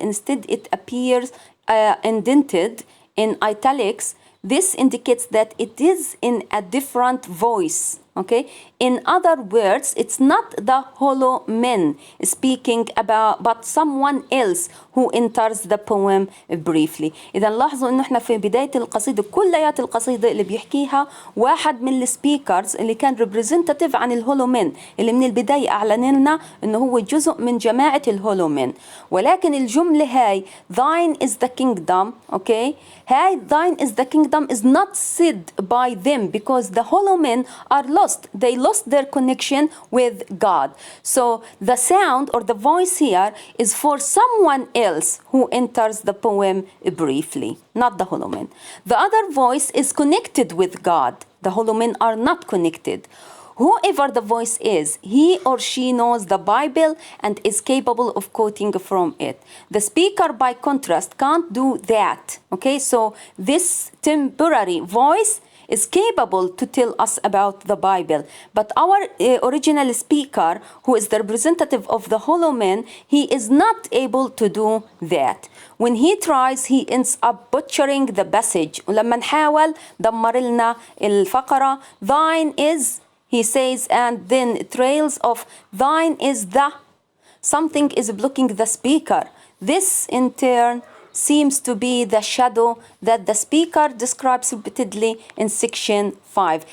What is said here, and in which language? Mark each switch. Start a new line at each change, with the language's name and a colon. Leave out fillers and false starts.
English: Instead, it appears indented in italics. This indicates that it is in a different voice. Okay. In other words, it's not the hollow men speaking about, but someone else who enters the poem briefly.
Arabic: إذا لاحظوا إنه إحنا في بداية القصيدة كليات القصيدة اللي بيحكيها واحد من السبيكرز اللي كان representative عن الهولو men اللي من البداية أعلن لنا إنه هو جزء من جماعة الهولو men. ولكن الجملة هاي
English: thine is the kingdom.
Arabic: Okay. هاي
English: thine is the kingdom is not said by them because the hollow men are lost. They lost their connection with God. So the sound or the voice here is for someone else who enters the poem briefly, not the hollow men. The other voice is connected with God. The hollow men are not connected. Whoever the voice is, he or she knows the Bible and is capable of quoting from it. The speaker, by contrast, can't do that. Okay, so this temporary voice is capable to tell us about the Bible. But our original speaker, who is the representative of the hollow man, he is not able to do that. When he tries, he ends up butchering the passage.
Arabic: ولما نحاول دمر لنا الفقرة.
English: Thine is, he says, and then trails of thine is the. Something is blocking the speaker. This in turn seems to be the shadow that the speaker describes repeatedly in section 5.